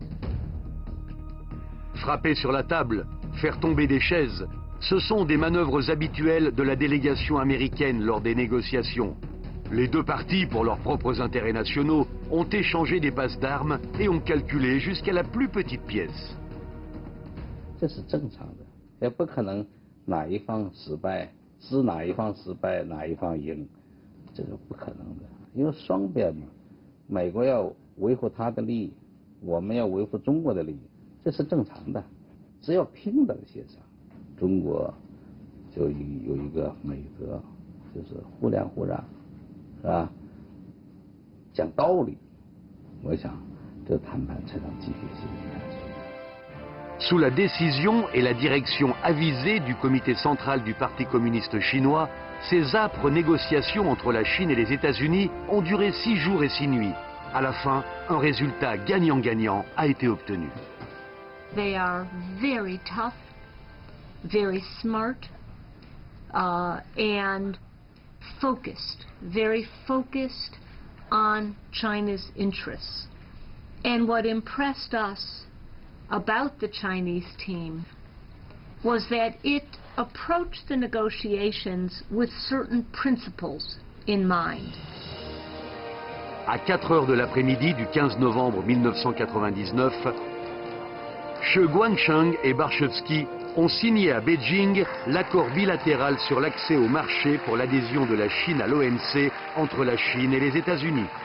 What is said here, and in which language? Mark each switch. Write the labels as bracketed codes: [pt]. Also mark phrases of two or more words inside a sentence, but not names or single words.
[fr] Frapper sur la table, faire tomber des chaises, ce sont des manœuvres habituelles de la délégation américaine lors des négociations. Les deux parties, pour leurs propres intérêts nationaux, ont échangé des passes d'armes et ont calculé jusqu'à la plus petite pièce. [zh] 这是正常的，也不可能哪一方失败，是哪一方失败，哪一方赢，这个不可能的，因为双边嘛，美国要维护他的利益，我们要维护中国的利益，这是正常的，只要平等协商，中国就有一个美德，就是互谅互让，是吧？讲道理，我想这谈判才能继续进行下去。 [fr] Sous la décision et la direction avisée du comité central du Parti communiste chinois, ces âpres négociations entre la Chine et les États-Unis ont duré 6 jours et 6 nuits. À la fin, un résultat gagnant-gagnant a été obtenu. [en] They are very tough, very smart, and focused, very focused on China's interests. And what impressed us about the Chinese team was that it approached the negotiations with certain principles in mind. [fr] À 4 heures de l'après-midi du 15 novembre 1999, Xie Guangcheng et Barshevsky ont signé à Beijing l'accord bilatéral sur l'accès au marché pour l'adhésion de la Chine à l'OMC entre la Chine et les États-Unis.